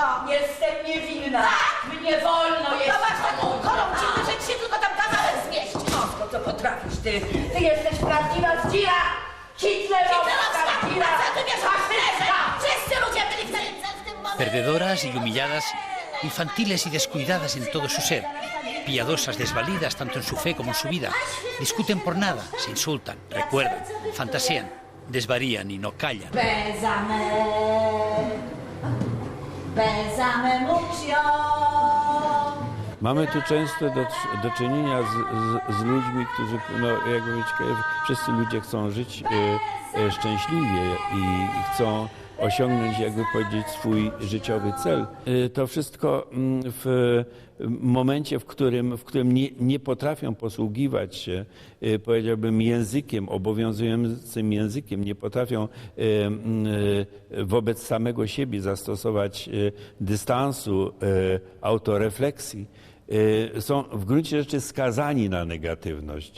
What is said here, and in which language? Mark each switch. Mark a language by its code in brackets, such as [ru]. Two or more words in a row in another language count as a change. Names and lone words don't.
[pl] Jestem niewinna! Mnie wolno jest Zobacz taką koląciny, że ci się tylko tam kawałek zmieści. wszystko, co potrafisz ty. Ty jesteś prawdziwa zdzira! Hitlerowska zdzira! Faszysta! Wszyscy ludzie byli w tym momencie. [es] Perdedoras y humilladas, infantiles y descuidadas en todo su ser, piadosas desvalidas tanto en su fe como en su vida, discuten por nada, se insultan, recuerdan, fantasean, desvarían y no callan. Bésame mucho. [pl] Mamy tu często do czynienia z ludźmi, którzy, no jakby wiecie, wszyscy ludzie chcą żyć szczęśliwie i chcą osiągnąć, jakby powiedzieć, swój życiowy cel. To wszystko w momencie, w którym nie potrafią posługiwać się, powiedziałbym, językiem, obowiązującym językiem, nie potrafią wobec samego siebie zastosować dystansu, autorefleksji, są w gruncie rzeczy skazani na negatywność.